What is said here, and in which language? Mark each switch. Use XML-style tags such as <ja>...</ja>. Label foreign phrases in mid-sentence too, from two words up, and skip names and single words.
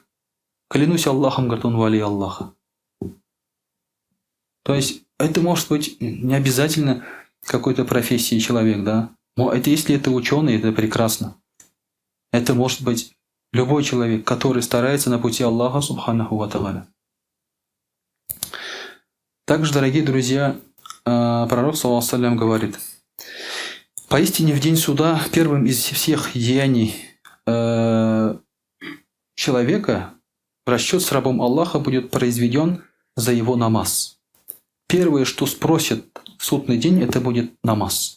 <ru>Клянусь Аллахом, говорит, он вали Аллаха. То есть это может быть не обязательно какой-то профессии человек, да? Но если это ученый, это прекрасно. Это может быть любой человек, который старается на пути Аллаха</ru> <ar>سبحانه وتعالى.</ar> <ru>Также, дорогие друзья, пророк</ru> <ar>صلى الله عليه وسلم</ar> <ru>говорит, поистине в день суда первым из всех деяний человека расчет с рабом Аллаха будет произведен за его намаз. Первое, что спросят в судный день, это будет намаз.</ru>